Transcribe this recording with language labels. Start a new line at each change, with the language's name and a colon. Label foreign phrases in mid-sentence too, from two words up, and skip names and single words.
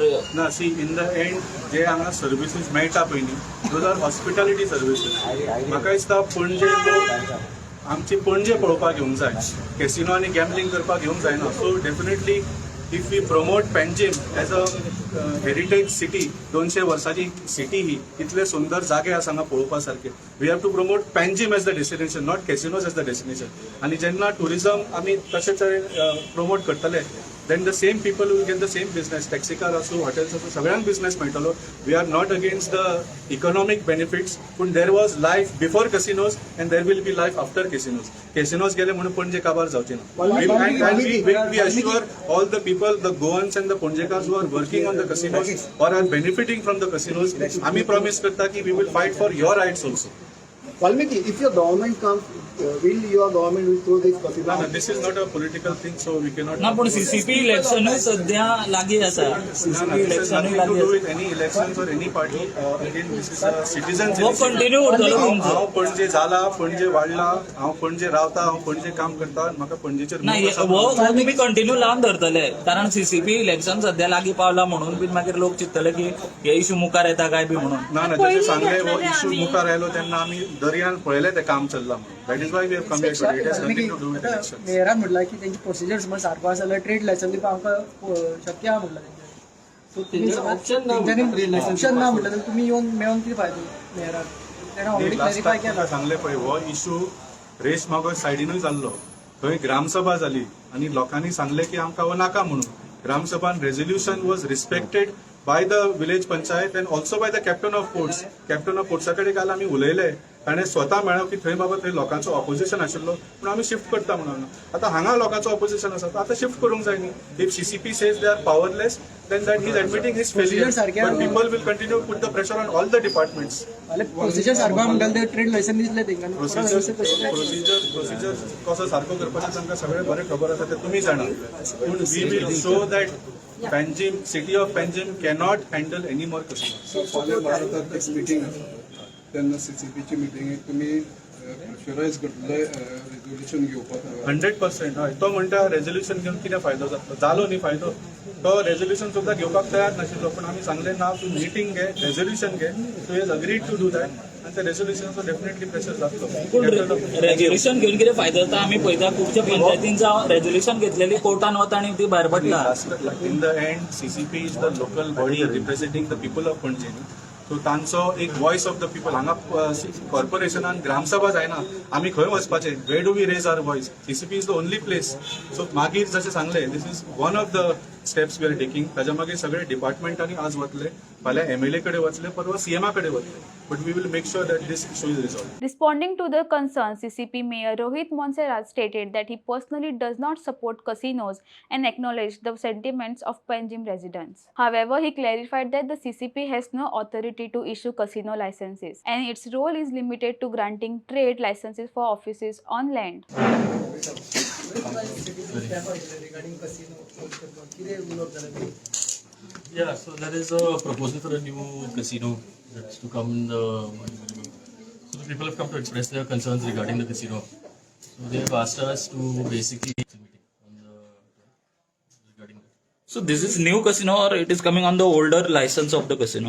Konkani: ना सी
English: in the end
Konkani: जे हांगा सर्विसीस मेळटा पयलीं
English: those are hospitality services
Konkani: म्हाका दिसता पणजे लोक आमची पणजे पळोवपाक येवंक जाय कॅसिनो आनी गॅमलिंग करपाक येवंक जायना
English: so definitely if we promote Panjim as a heritage city
Konkani: 200 वर्सांची सिटी ही इतले सुंदर जागे आसा हांगा पळोवपा सारखे
English: we have to promote Panjim as the destination not casinos as the destination आनी
Konkani: जेन्ना टुरिजम आमी तशे तरेन प्रमोट करतले
English: then the same people will get the same business taxi car also hotels also
Konkani: सगळ्यांक business मेळटलो
English: we are not against the economic benefits but there was life before casinos and there will be life after casinos
Konkani: गेले म्हणून पणजे काबार जावचे ना
English: and we assure all the people the Goans and the Ponjekars who are working on the casinos or are benefiting from the casinos
Konkani: आम्ही promise करता की
English: we will fight for your rights also Valmiki, if your government comes, will your government will throw this casino? no, this is not a political thing so we cannot
Konkani: ना पूण CCP इलेक्शनूय सध्या लागीं आसा CCP
English: this has
Konkani: इलेक्शनूय
English: nothing to
Konkani: लागीं
English: do
Konkani: आसा
English: with any elections or any party again this is a citizens
Konkani: हो कंटिन्यू उरतलो तुमचो हांव पणजे जाला पणजे वाडला हांव पणजे रावता हांव पणजे काम करता आनी म्हाका पणजेचेर ना मोग आसा. हो तुम्ही कंटिन्यू लावन धरतले कारण CCP इलेक्शन सध्या लागीं पावला म्हणून बी मागीर लोक चिंततले की हे इशू मुखार येता काय बी म्हणून ना ना जशें सांगले हो इशू मुखार आयलो तेन्ना आमी दर्यान पळयलें तें काम चल्लां म्हणून
English: that is why we have come here today it has nothing to do with election
Konkani: मेयरान म्हटलं की त्यांची प्रोसिजर समज सारको आसा जाल्यार
English: trade license
Konkani: दिवपाक आमकां शक्य आहा म्हटलं ऑप्शन ना म्हटलं जाल्यार तुमी येवन मेळोन कितें फायदो मेयरान तेणें
English: already clarify
Konkani: केला सांगले पळय हो इशू रेश मागो सायडीनूय जाल्लो थंय ग्रामसभा जाली आनी लोकांनी सांगले की आमकां हो नाका म्हणून ग्रामसभान
English: resolution was respected by the village panchayat and also by the captain of ports
Konkani: कडेन काल आमी उलयले ताणें स्वता मेळ्ळो की थंय बाबा थंय लोकांचो ऑपोजिशन आशिल्लो पूण आमी शिफ्ट करता म्हणून आतां हांगा लोकांचो ऑपोजिशन आसा आतां शिफ्ट करूंक जाय न्ही
English: if CCP says they are powerless then that he is admitting his failure but people will continue to put the pressure on all the departments
Konkani: प्रोसिजर सारको म्हणटाले ते
English: trade license
Konkani: दिसले तेंकां प्रोसिजर कसो सारको करपाचें तांकां सगळें बरें खबर आसा तें तुमी जाणा पूण
English: we will show that Panjim city of Panjim cannot handle any more customers
Konkani: फाल्यां भारतात एक मिटींग आसा तेन्ना CCPची मिटींगेक तुमी प्रेशरायज करतले रेजोल्युशन घेवपाक 100% हय. तो म्हणटा रेजोल्युशन घेवन कितें फायदो जातलो, जालो न्ही फायदो. तो रेजोल्युशन सुद्दां घेवपाक तयार नाशिल्लो, पण आमी सांगलें ना तूं मिटींग घे, रेजोल्युशन घे.
English: he has agreed to do that
Konkani: आनी त्या रेजोल्युशनाचो डेफिनेटली प्रेशर जातलो. रेजोल्युशन घेऊन कितें फायदो जाता आमी पळयता खुबशे पंचायतीन जावं रेजोल्युशन घेतलेली कोर्टान वता आणि ती भायर पडटा.
English: in the end CCP is the local body representing the people of Panjim. so
Konkani: तांचो एक
English: voice of the people.
Konkani: हांगा कॉर्पोरेशनान ग्रामसभा जायना, आमी खंय वचपाचें,
English: where do we raise our voice. CCP is the only place.
Konkani: सो मागीर जशें सांगलें,
English: this is one of the steps we are taking.
Konkani: ताच्या मागीर सगळे डिपार्टमेंटांनी आज वतले, फाल्यां MLA कडेन वतले, परवा CM कडेन वतले.
English: but we will make sure that this issue is resolve. Responding to the concerns, CCP Mayor Rohit Monserrat stated that he personally does not support casinos and acknowledged the sentiments of Panjim residents. However, he clarified that the CCP has no authority to issue casino licenses and its role is limited to granting trade licenses for offices on land. regarding casino
Konkani: कितें उलोवप जालें?
English: Yeah, so there is a proposal for a new casino that's to come in the. So the people have come to express their concerns regarding the casino. So they have asked us to basically on the regarding that. So this is new casino or it is coming on the older license of the casino?